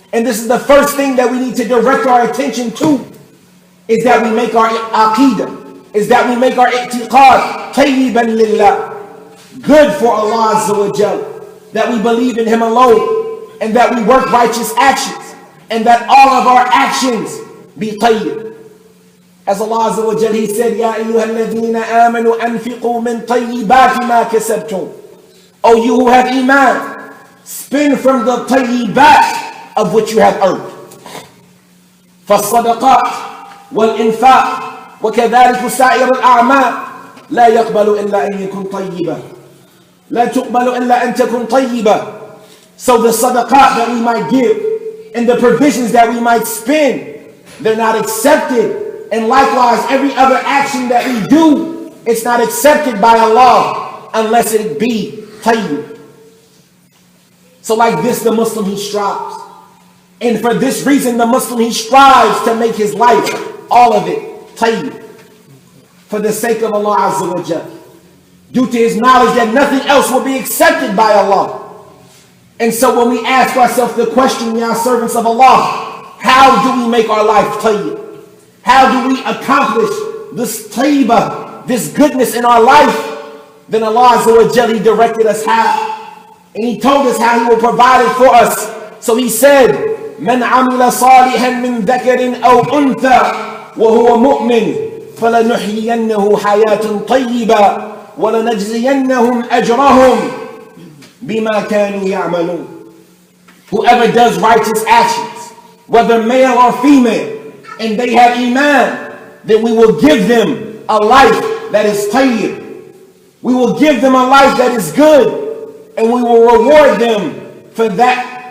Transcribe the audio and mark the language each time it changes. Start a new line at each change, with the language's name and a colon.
English: And this is the first thing that we need to direct our attention to, is that we make our aqeedah, is that we make our i'tiqad tayyiban lillah, good for Allah Azza wa Jal, that we believe in him alone, and that we work righteous actions, and that all of our actions be tayyib. As Allah Azza wa Jal, he said,
Arabic: Ya ayyuhalladhina amanu anfiqu min tayyibati ma kasabtum.
English: O you who have iman, spend from the tayyibat of which you have earned.
Arabic: فالصدقات والإنفاق وكذلك سائر الأعمال لا يقبل إلا أن يكون طيبا لا تقبل إلا أن تكون طيبا.
English: So the sadaqat that we might give and the provisions that we might spend, they're not accepted. And likewise, every other action that we do, it's not accepted by Allah unless it be Tayyib. So like this, the Muslim, he strives. And for this reason, the Muslim, he strives to make his life, all of it, Tayyib, for the sake of Allah Azza wa Jal, due to his knowledge that nothing else will be accepted by Allah. And so when we ask ourselves the question, Ya servants of Allah, how do we make our life Tayyib? How do we accomplish this Tayyibah, this goodness in our life? Then Allah Azza wa Jal, he directed us how. And he told us how he will provide it for us. So he said,
Arabic: من عمل صالحا من ذكر أو أنثى وهو مؤمن فلنحيينه حياة طيبة ولنجزينهم أجرهم بما كانوا يعملون.
English: Whoever does righteous actions, whether male or female, and they have iman, then we will give them a life that is tayyib. We will give them a life that is good, and we will reward them for that.